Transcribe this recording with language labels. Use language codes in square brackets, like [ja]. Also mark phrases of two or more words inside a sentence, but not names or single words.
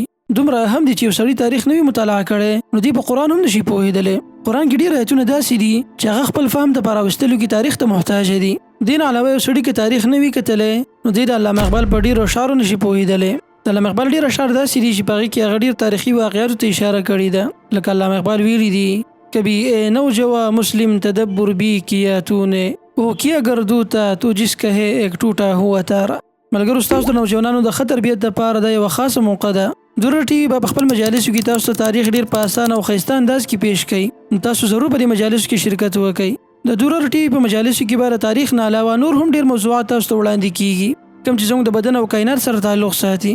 [ps] دومره هم دي چې یو سړی تاریخ نه وي مطالعه کړی نو دی په قرآن هم نشي پوهېدلی. قرآن کې ډېر آیتونه داسې دي چې هغه خپل فهم ته په راوستلو کې تاریخ ته محتاج دي. دې نه علاوه یو سړي که تاریخ نه وي کتلی نو دی د علامه اقبال په ډېرو اشعارو نشي پوهېدلی. د علامه اقبال ډېر اشعار داسې دي چې په هغې کې هغه ډېر تاریخي واقعاتو ته اشاره کړې ده. لکه علامه اقبال ویلي دي [ur] کبھی اے نوجوا مسلم تدبر بھی کیا تو نے وہ کیا گردوتا تو جس کہے ایک ټوټا ہوا تارا. [ps] ملګرو ستاسو د نوجوانانو د ښه تربیت دپاره دا یوه خاصه موقع ده. دورر ټي وي په خپل مجالسو کې تاسو ته تاریخ ډیر په اسانه او ښایسته انداز کې پیش کوي. تاسو ضرور په دې مجالسو کې شرکت وکړئ. د دورر ټي وي په مجالسو کې به د تاریخ نه علاوه نور هم ډیر موضوعات تاسو ته وړاندې کیږي کوم چې زموږ د بدن او کائنات سره تعلق ساتي.